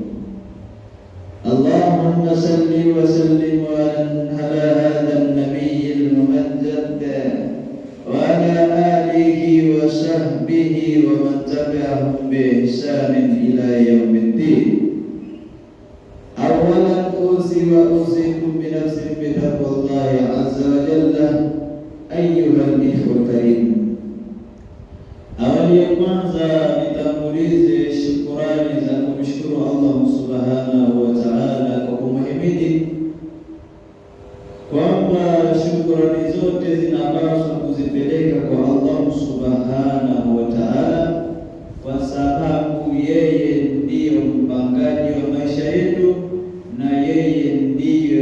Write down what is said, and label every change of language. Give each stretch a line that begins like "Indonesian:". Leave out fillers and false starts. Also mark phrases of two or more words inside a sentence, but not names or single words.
Arabic: اللهم صل وسلم على هذا النبي الممجد وعلى آله وصحبه ومن تبعهم بإحسان إلى يوم الدين. أولا أوصي وأوصيكم بنفسي بتقوى الله عز وجل أيها الإخوة الكريم.
Swahili: Awali ya kwanza nitangulize shukurani za kumshukuru
Arabic: الله سبحانه وتعالى
Swahili: kwa kumhimidi kwamba shukurani zote zinapaswa kuzipeleka kwa
Arabic: الله سبحانه وتعالى,
Swahili: kwa sababu yeye ndiyo mpangaji wa maisha yetu na yeye ndiye